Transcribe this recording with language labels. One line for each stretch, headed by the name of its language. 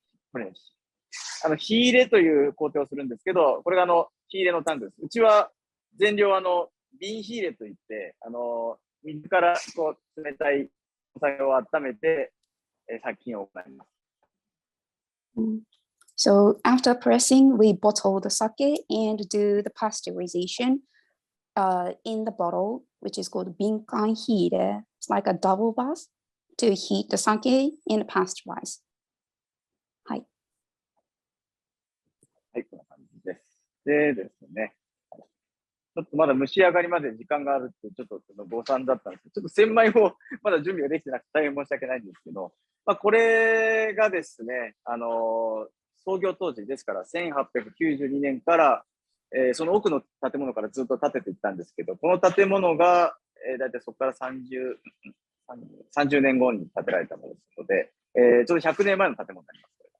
Japanese: これHi-ireという工程をするんですけど、これがHi-ireのタンクです。うちは全量瓶Hi-ireといって、水からこう冷たいお酒を温めて、殺菌を行います。
English: So after pressing, we bottle the sake and do the pasteurization in the bottle, which is called Binkan Hi-ire. It's like a double bath to heat the sake and pasteurize.
Japanese: はい。はい、こんな感じです。でですね、ちょっとまだ蒸し上がりまで時間があるって、ちょっと誤算だったんですけど、ちょっと千枚もまだ準備ができてなくて大変申し訳ないんですけど、これがですね、創業当時ですから1892年から、その奥の建物からずっと建てていったんですけど、この建物が、だいたいそこから30年後に建てられたものですので、ちょうど100年前の建物になります。